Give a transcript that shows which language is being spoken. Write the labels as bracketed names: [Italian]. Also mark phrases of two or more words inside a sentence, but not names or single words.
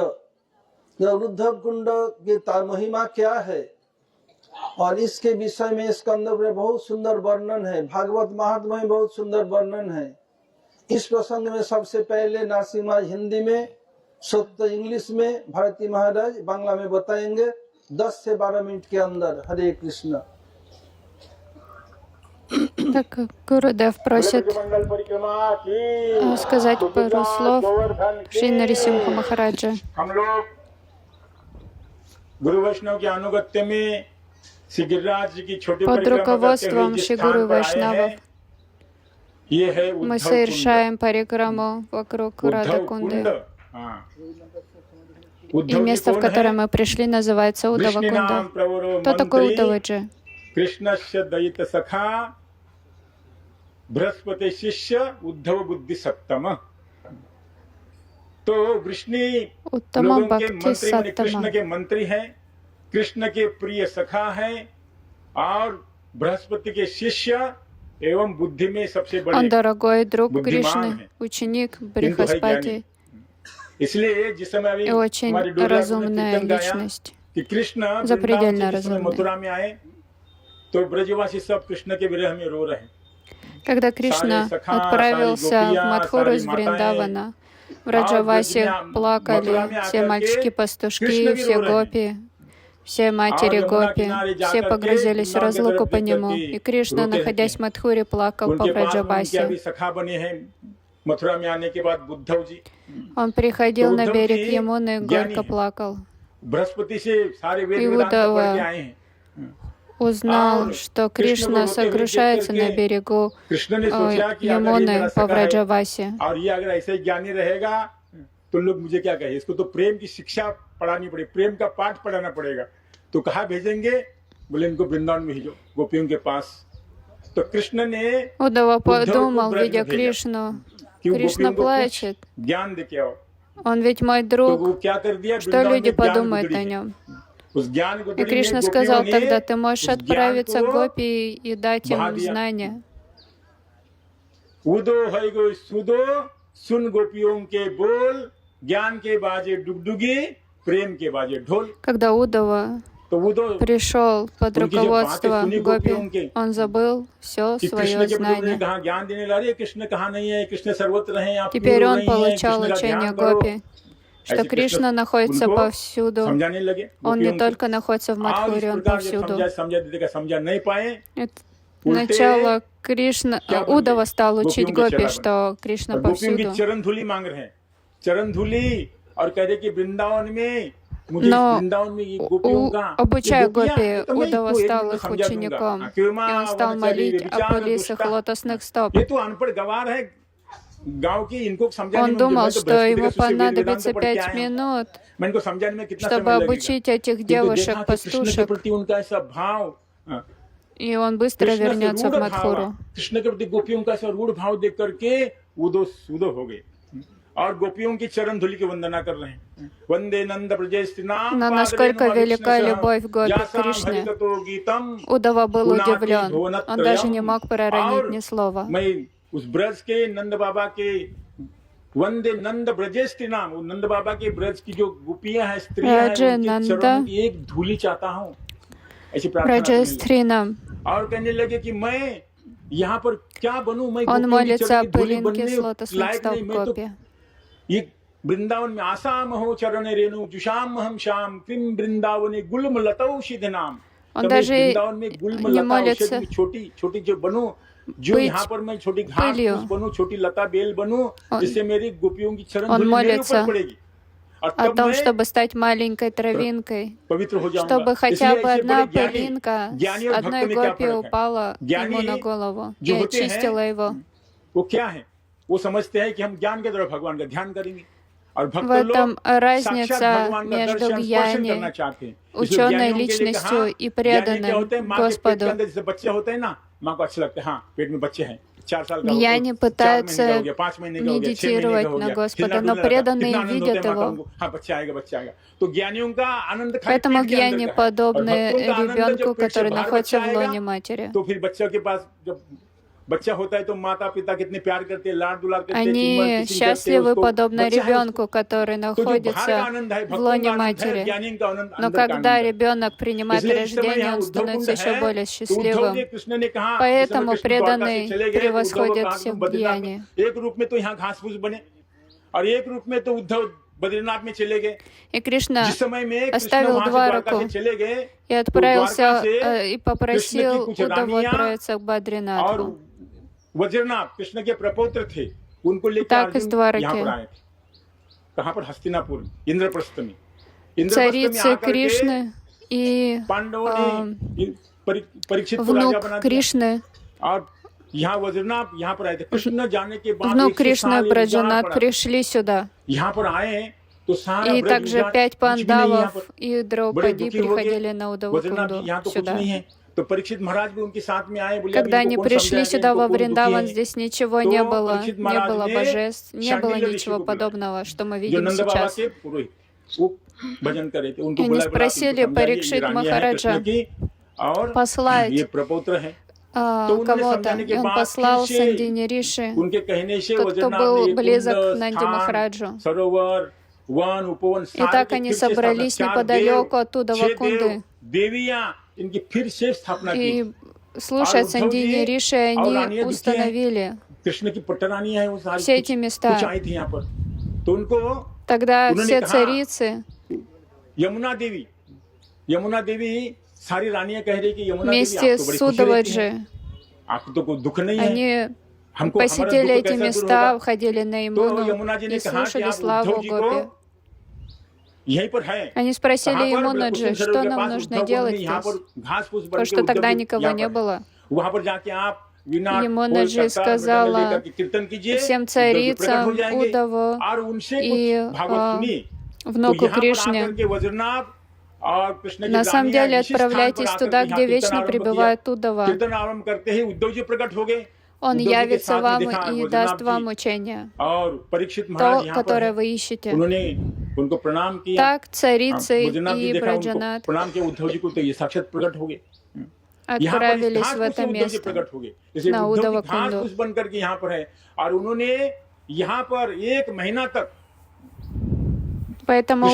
[Hindi] उद्धव कुंड की महिमा क्या है और इसके विषय में स्कंद में बहुत सुंदर वर्णन है, भागवत महात्म्य में बहुत सुंदर वर्णन है। इस प्रसंग में सबसे पहले नरसिम्हा हिंदी में, सत्य इंग्लिश में, भारती महाराज बांग्ला में बताएंगे 10 से 12 मिनट के अंदर। हरे कृष्ण। [Russian] Так, Гурудев просит сказать пару слов Шри Нарисимха Махараджа. Под руководством Шри Гуру Вайшнавов мы совершаем парикраму вокруг Радха-кунды. И место, в которое мы пришли, называется Удава-кунда. Кто такой Удаваджи? [Sanskrit] बृहस्पति शिष्य उद्धव बुद्धि सप्तम। [Hindi] तो वृष्णि लोगों के मंत्री माने कृष्ण के मंत्री हैं, कृष्ण के प्रिय सखा हैं और बृहस्पति के शिष्य एवं बुद्धि में सबसे बड़े [Russian] Он дорогой друг Кришны, ученик Брихаспати и очень разумная личность, запредельно разумная. [Hindi] तो ब्रजवासी सब कृष्ण के विरह में रो रहे हैं। [Russian] Когда Кришна отправился в Мадхуру из Вриндавана, в Раджавасе плакали все мальчики-пастушки, все гопи, все матери гопи, все погрузились в разлуку по нему. И Кришна, находясь в Мадхуре, плакал по Браджавасе. Он приходил на берег Ямуны и горько плакал. И Удава узнал, что Кришна сокрушается на берегу Ямуны по Враджавасе. [Hindi] तो लोग मुझे क्या कहे, इसको तो प्रेम की शिक्षा पढ़ानी पड़ेगी, प्रेम का पाठ पढ़ाना पड़ेगा। तो कहाँ भेजेंगे? बोले इनको वृंदावन में भेजो, गोपियों के पास। तो कृष्ण ने [Russian] Удава подумал, видя Кришну, Кришна плачет. [Hindi] ज्ञान दे के आओ। [Russian] Он ведь мой друг. Что люди подумают о нем? И Кришна сказал, тогда ты можешь отправиться к гопи и дать им знания. [Hindi] उदो है गो सुदो सुन गोपियों के बोल, ज्ञान के बाजे डुगडुगी, प्रेम के बाजे ढोल. [Russian] Когда Удава пришел под руководство гопи, он забыл все свое знание. Теперь он получал учение гопи, что Кришна находится повсюду. Он не только находится в Мадхуре, он повсюду. Сначала Кришна, [Hindi] क्या बन [Russian] Удава [Hindi] गए? [Russian] стал учить [Hindi] गोपियों के [Russian] гопи, [Hindi] चेला [Russian] что [Hindi] बने। [Russian] Кришна [Hindi] और गोपियों की [Russian] повсюду. [Hindi] चरण धूली मांग रहे हैं, चरण धूली, और कह रहे कि वृंदावन में मुझे इस [Russian] Но [Hindi] वृंदावन में ये गोपियों का, ये [Russian] обучая [Hindi] गोपियां [Russian] гопи, [Hindi] है, तो मैं [Russian] Удава [Hindi] इसको एक [Russian] стал [Hindi] दिन [Russian] их [Hindi] समझा दूंगा। [Russian] учеником, и [Hindi] क्यों [Russian] он стал [Hindi] वनचरी [Russian] молить о [Hindi] व्यभिचार [Russian] пылисах [Hindi] दुष्टा, [Russian] лотосных стоп. [Hindi] ये तो अनपढ़ गवार है गांव की, इनको समझाने [Russian] Он [Hindi] में [Russian] думал, [Hindi] मैं तो [Russian] что ему [Hindi] बृहस्पति से वेद वेदांत [Russian] понадобится [Hindi] पढ़ के [Russian] 5 [Hindi] आया हूं, [Russian] минут, [Hindi] मैं इनको समझाने में कितना [Russian] чтобы [Hindi] समय लगेगा। [Russian] обучить этих [Hindi] किंतु [Russian] девушек, [Hindi] देखा कि कृष्ण के [Russian] пастушек, [Hindi] प्रति उनका ऐसा भाव, [Russian] и он быстро [Hindi] कृष्ण से [Russian] вернется [Hindi] रूढ़ [Russian] в [Hindi] भाव, [Russian] Мадхуру. [Hindi] कृष्ण के प्रति गोपियों का ऐसा रूढ़ भाव देख करके वो सूदो हो गए और गोपियों की चरण धूलि की वंदना कर रहे हैं। [Sanskrit] वंदे नंद ब्रजेस्तिनाम [Russian] Но насколько велика любовь гопи к Кришне, [Sanskrit] गीतम [Russian] Удава был [Sanskrit] पुनाति [Russian] удивлен. Он даже не [Sanskrit] भुवनत्रयम्। [Russian] мог проронить [Hindi] और [Russian] ни слова. [Hindi] मैं उस ब्रज के नंद बाबा के [Sanskrit] वंदे नंद ब्रजेस्ति नाम, [Hindi] वो नंद बाबा के ब्रज की जो गोपियां हैं, स्त्रियां हैं, [Sanskrit] राजे [Hindi] उनके [Sanskrit] नंद [Hindi] चरणों की एक धूली चाहता हूँ, ऐसी प्रार्थना करने लगे। [Sanskrit] Раджестринам. [Hindi] और कहने लगे कि मैं यहाँ पर क्या बनूं, मैं [Russian] Он [Hindi] गोपियों की [Russian] молится [Hindi] चरण [Russian] о [Hindi] की धूली [Russian] пылинке [Hindi] बनने [Russian] с лотосных [Hindi] लायक [Russian] стоп [Hindi] नहीं, मैं तो [Russian] гопи. [Hindi] ये वृंदावन में [Sanskrit] आसाम हो चरण रेणु जुषाम हम श्याम किम वृंदावने गुल्म लताओ सिद्ध नाम। [Russian] Он [Hindi] कभी [Russian] даже [Hindi] वृंदावन में गुल्म [Russian] не [Hindi] लता [Russian] молится [Hindi] औषधि छोटी छोटी जो बनूं, जो [Russian] быть [Hindi] यहाँ पर मैं छोटी घास [Russian] пылью. [Hindi] फूस बनूं, छोटी लता बेल बनूं, [Russian] Он- [Hindi] जिससे मेरी गोपियों की चरण [Russian] он [Hindi] धूलि मेरे [Russian] молится [Hindi] ऊपर पड़ेगी और [Russian] о [Hindi] तब [Russian] том, [Hindi] मैं [Russian] чтобы стать маленькой травинкой, [Hindi] पवित्र हो जाऊंगा। [Russian] чтобы хотя [Hindi] इसलिए [Russian] бы [Hindi] ऐसे [Russian] одна [Hindi] बड़े ज्ञानी, [Russian] пылинка [Hindi] ज्ञानी [Russian] с [Hindi] और [Russian] одной [Hindi] भक्त में क्या [Russian] гопи [Hindi] फर्क है? [Russian] упала [Hindi] ज्ञानी [Russian] ему на голову и [Hindi] जो होते हैं, [Russian] очистила его. [Hindi] वो क्या है? वो समझते हैं कि हम ज्ञान के द्वारा भगवान का ध्यान करेंगे और भक्त [Russian] В этом [Hindi] लोग साक्षात [Russian] разница [Hindi] भगवान का [Russian] между [Hindi] दर्शन स्पर्शन करना [Russian] ज्ञाни, [Hindi] चाहते हैं। इसलिए [Russian] ученой [Hindi] ज्ञानियों के लिए [Russian] личностью [Hindi] कहा, [Russian] и [Hindi] ज्ञानी क्या [Russian] преданным [Hindi] होते हैं? माँ के पेट के [Russian] Господу. [Hindi] अंदर जैसे बच्चे होते हैं ना, माँ को अच्छा लगता है, हाँ पेट में बच्चे हैं, 4 साल का हो [Russian] ज्ञानी [Hindi] गया, 4 महीने का [Russian] пытаются [Hindi] हो गया, 5 महीने का हो गया, 6 महीने का [Russian] медитировать [Hindi] हो [Russian] на [Hindi] गया, [Russian] Господа, [Hindi] हिलना [Russian] но [Hindi] डुलना रहता है, [Russian] преданные [Hindi] कितना आनंद होता [Russian] видят [Hindi] है माता [Russian] его. [Hindi] उनको, हाँ बच्चा आएगा बच्चा आएगा। तो ज्ञानियों का आनंद खाली [Russian] Поэтому [Hindi] पेट के अंदर [Russian] ज्ञाни [Hindi] का है और [Russian] подобны [Hindi] भक्तों का आनंद [Russian] ребенку, [Hindi] जब पेट से [Russian] который [Hindi] बाहर [Russian] находится [Hindi] बच्चा [Russian] в [Hindi] आएगा, [Russian] лоне матери. [Hindi] तो फिर बच्चा के पास जब बच्चा होता है तो माता पिता कितने प्यार करते हैं, लाड दुलार करते हैं, चुम्बन [Russian] Они [Hindi] किसिंग करते हैं [Russian] счастливы [Hindi] उसको, [Russian] подобно [Hindi] बच्चा है उसको। [Russian] ребенку, который [Hindi] तो जो बाहर का [Russian] находится [Hindi] आनंद है, [Russian] в [Hindi] भक्तों [Russian] лоне [Hindi] का आनंद है, [Russian] матери. [Hindi] ज्ञानी का आनंद, [Russian] Но [Hindi] अंदर का [Russian] когда [Hindi] आनंद है। [Russian] ребенок принимает [Hindi] इसलिए इस समय [Russian] рождение, [Hindi] यहाँ [Russian] он [Hindi] उद्धव कुंड [Russian] становится еще [Hindi] है, [Russian] более [Hindi] तो उद्धव जी [Russian] счастливым. [Hindi] कृष्ण ने कहा, इस समय [Russian] Поэтому [Hindi] कृष्ण द्वारका से [Russian] преданные [Hindi] चले गए, तो उद्धव को [Russian] превосходят [Hindi] कहा कि [Russian] всех [Hindi] तुम बद्रीनाथ [Russian] ज्ञानी. [Hindi] में, एक रूप में तो यहाँ घास फूस बने और एक रूप में तो उद्धव बद्रीनाथ में चले गए। [Russian] И Кришна [Hindi] जिस समय में कृष्ण [Russian] оставил [Hindi] वहां से द्वारका [Russian] Двараку [Hindi] से चले गए [Russian] и [Hindi] तो [Russian] отправился [Hindi] द्वारका से [Russian] и [Hindi] कृष्ण की [Russian] попросил [Hindi] कुछ [Russian] Удаву [Hindi] रानियां [Russian] отправиться к [Hindi] और [Russian] Бадринатху. [Hindi] वज्रनाभ कृष्ण के प्रपौत्र थे, उनको लेकर [Russian] Так из [Hindi] अर्जुन [Russian] द्वारки [Hindi] यहाँ पर आए थे। कहाँ पर? हस्तिनापुर, इंद्रप्रस्थ में। इंद्रप्रस्थ में [Russian] Царицы [Hindi] आकर के [Russian] Кришны и [Hindi] पांडवों ने परीक्षित को राजा बना [Russian] внук [Hindi] दिया [Russian] Кришны, [Hindi] और यहाँ वज्रनाभ यहाँ पर आए थे। कृष्ण जाने के बाद [Russian] внук [Hindi] 100 [Russian] Кришны [Hindi] साल इंतजार [Russian] Браджанат [Hindi] पड़ा। [Russian] пришли сюда. [Hindi] यहाँ पर आए तो सारा [Russian] И [Hindi] ब्रज [Russian] также [Hindi] विराट [Russian] 5 [Hindi] कुछ भी नहीं यहाँ [Russian] пандавов [Hindi] पर, [Russian] и [Hindi] बड़े [Russian] Драупади [Hindi] दुखी हो गए। [Russian] приходили на [Hindi] वज्रनाभ जी [Russian] Удавакунду [Hindi] यहाँ तो कुछ [Russian] сюда. [Hindi] नहीं है, तो परीक्षित महाराज भी उनके साथ में आए, बोले [Russian] Когда [Hindi] अब [Russian] они [Hindi] इनको कौन [Russian] пришли [Hindi] समझाएगा, [Russian] сюда [Hindi] इनको [Russian] во [Hindi] कौन दुखी [Russian] Вриндаван, [Hindi] है। [Russian] здесь ничего [Hindi] तो [Russian] не было, [Hindi] परीक्षित [Russian] не [Hindi] महाराज [Russian] было [Hindi] ने [Russian] божеств, не было [Hindi] शांडिल्य ऋषि [Russian] ничего [Hindi] को बुलाया, [Russian] подобного, что мы [Hindi] जो [Russian] видим [Hindi] नंद बाबा [Russian] сейчас. [Hindi] के पुरोहित, वो भजन करे थे, उनको [Russian] Они [Hindi] बुलाया, बोला, आप इनको [Russian] спросили [Hindi] समझाइए, ये [Russian] Парикшит [Hindi] रानियां हैं कृष्ण [Russian] Махараджа [Hindi] की और [Russian] послать [Hindi] ये प्रपौत्र है। तो उन्होंने [Russian] кого-то, [Hindi] समझाने [Russian] и [Hindi] के [Russian] он [Hindi] बाद [Russian] послал [Hindi] फिर से [Russian] Сандини Риши, [Hindi] उनके कहने से [Russian] тот, кто [Hindi] वज्रनाभ ने [Russian] был [Hindi] ये [Russian] близок [Hindi] कुंड, [Russian] к Нанди [Hindi] स्थान, [Russian] Махараджу. [Hindi] सरोवर, वन, उपवन, [Russian] И [Hindi] सारे [Russian] так [Hindi] की [Russian] они [Hindi] फिर से स्थापना, [Russian] собрались [Hindi] 4 [Russian] неподалеку [Hindi] देव, [Russian] оттуда [Hindi] 6 [Russian] Вакунды. [Hindi] देवियां, इनकी फिर से स्थापना की। [Russian] И слушая [Hindi] और उद्धव [Russian] Сандини [Hindi] जी [Russian] Риши, [Hindi] और [Russian] они [Hindi] रानियां दिखी हैं, [Russian] установили [Hindi] कृष्ण की पट्टरानियां हैं वो सारी, [Russian] все эти [Hindi] कुछ [Russian] места. [Hindi] आई थी यहाँ पर। तो उनको [Russian] Тогда [Hindi] उन्होंने [Russian] все [Hindi] कहा, [Russian] царицы [Hindi] यमुना देवी सारी रानियां कह रही कि यमुना देवी [Russian] вместе [Hindi] आप तो [Russian] с [Hindi] बड़ी खुश रहती हैं, [Russian] Судаваджи, [Hindi] आपको तो कोई दुख नहीं है, [Russian] они [Hindi] हमको हमारा [Russian] посетили [Hindi] दुख [Russian] эти [Hindi] कैसे दूर [Russian] места, [Hindi] होगा। [Russian] входили на [Hindi] तो [Russian] Имуну [Hindi] यमुना जी ने [Russian] и [Hindi] कहा कि [Russian] слушали [Hindi] आप [Russian] славу [Hindi] उद्धव जी [Russian] Гопи. [Hindi] को यहीं पर है। [Russian] Они спросили [Hindi] कहाँ पर? [Russian] Имунаджи, [Hindi] कुसुम सरोवर [Russian] что [Hindi] के [Russian] нам [Hindi] पास [Russian] нужно [Hindi] उद्धव [Russian] делать [Hindi] कुंड में यहाँ [Russian] здесь, [Hindi] पर घास फूस बन [Russian] потому [Hindi] के [Russian] что [Hindi] उद्धव [Russian] тогда [Hindi] जी [Russian] никого [Hindi] यहाँ [Russian] не [Hindi] पर है। [Russian] было. [Hindi] वहाँ पर जाके आप विनाट [Russian] Имунаджи [Hindi] कोल, करताल, [Russian] сказала [Hindi] मृदंग लेकर के कीर्तन कीजिए, [Russian] всем [Hindi] उद्धव जी प्रकट हो [Russian] царицам, [Hindi] जाएंगे [Russian] Удаву [Hindi] और उनसे [Russian] и [Hindi] कुछ भागवत सुनिए। तो [Russian] внуку [Hindi] यहाँ पर [Russian] Кришне, [Hindi] आकर के वज्रनाभ और कृष्ण की [Russian] на самом [Hindi] रानियां [Russian] деле [Hindi] इसी स्थान पर [Russian] отправляйтесь [Hindi] आकर [Russian] туда, [Hindi] के यहाँ [Russian] где [Hindi] कीर्तन [Russian] вечно [Hindi] आरंभ किया। [Russian] пребывает Удава. [Hindi] कीर्तन आरंभ करते ही उद्धव जी प्रकट हो गए। [Russian] Он [Hindi] उद्धव जी के [Russian] явится [Hindi] साथ में [Russian] вам [Hindi] देखा [Russian] и [Hindi] वज्रनाभ [Russian] даст [Hindi] जी [Russian] вам учение, [Hindi] और परीक्षित महाराज [Russian] то, [Hindi] यहाँ पर [Russian] которое [Hindi] है। [Russian] вы ищете. [Hindi] उन्होंने उनको प्रणाम किया। [Russian] Так царицы [Hindi] वज्रनाभ जी [Russian] и [Hindi] देखा, उनको [Russian] Браджанат [Hindi] प्रणाम किया उद्धव जी को, तो ये साक्षात प्रकट हो गए। यहाँ पर इस [Russian] отправились [Hindi] घास [Russian] в [Hindi] फूस से [Russian] это [Hindi] उद्धव जी [Russian] место, [Hindi] प्रकट हो गए। जैसे [Russian] на [Hindi] उद्धव जी घास [Russian] Удавакунду. [Hindi] फूस बन करके यहाँ पर है और उन्होंने यहाँ पर 1 महीना तक [Russian] Поэтому